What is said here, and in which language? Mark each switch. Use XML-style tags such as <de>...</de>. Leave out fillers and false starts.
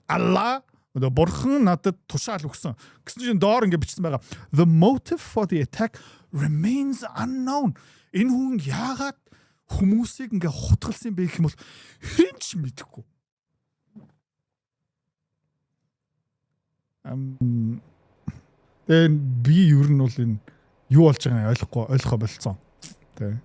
<mn>Allah одоо бурхан надад тушаал өгсөн. Гэсэн чинь доор ингээд бичсэн байгаа.</mn> <en>The motive for the attack remains unknown.</en> <mn>Энэ хүн яагаад хүмүүсийг ингээ хутгалсан бэ гэх юм бол хэн ч мэдэхгүй. Би ер нь бол энэ юу болж байгааг ойлгохоо болцсон. Тэ.</mn>